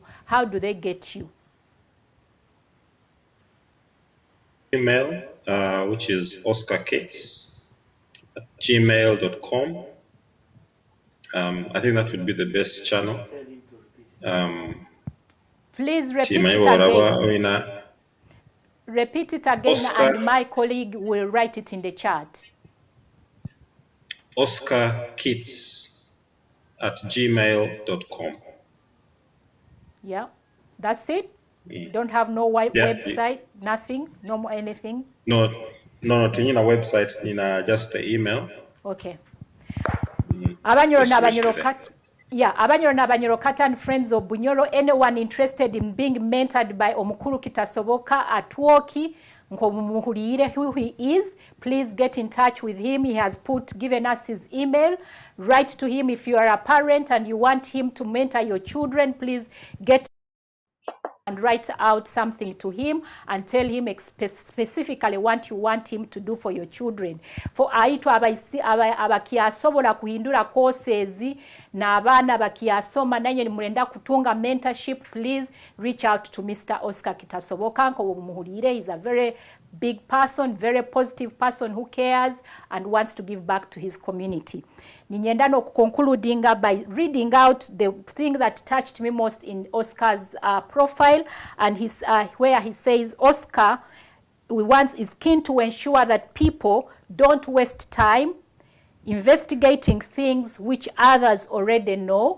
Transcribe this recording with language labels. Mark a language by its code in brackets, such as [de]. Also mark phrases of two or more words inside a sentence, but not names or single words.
[en] How do they get you? Email, which is oscarkits@gmail.com. I think that would be the best channel. Please repeat it again. Repeat it again, Oscar, and my colleague will write it in the chat. oscarkits@gmail.com. Yeah, that's it. Don't have no website, nothing, no more anything. No, Tinina website, Nina just the email. Okay. [nyo] Abanyoro na Abanyoro Kat, [en] yeah, [nyo] Abanyoro na Abanyoro Kat [en] and friends of Bunyoro. Anyone interested in being mentored by Omukuru Kitasoboka Atwooki, who he is, please get in touch with him. He has given us his email. Write to him. If you are a parent and you want him to mentor your children, please get and write out something to him and tell him specifically what you want him to do for your children. [nyo] For aitu abakiasobola kuhindura courses na abana bakiasoma nanye mulenda kutunga mentorship, [en] please reach out to Mr. [nyo] Oscar Kitasoboka nko muhulire. [en] He's a very big person, very positive person who cares and wants to give back to his community. [nyo] Ninyenda no [en] concluding by reading out the thing that touched me most in Oscar's profile, and his where he says Oscar is keen to ensure that people don't waste time investigating things which others already know.